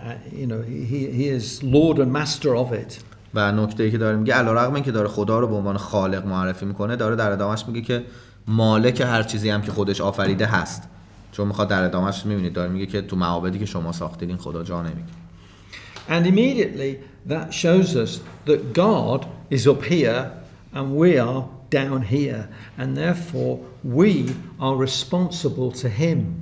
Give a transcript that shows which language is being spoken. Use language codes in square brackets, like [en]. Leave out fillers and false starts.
[en] He is Lord and master of it. [fa] و نکته‌ای که داره میگه علیرغم اینکه داره خدا رو به عنوان خالق معرفی میکنه داره در ادامهش میگه که مالک هر چیزی هم که خودش آفریده هست چون میخواد در ادامهش میبینید داره میگه که تو معابدی که شما ساختید این خدا جا نمیگه. [en] And immediately that shows us that God is up here and we are down here and therefore we are responsible to him.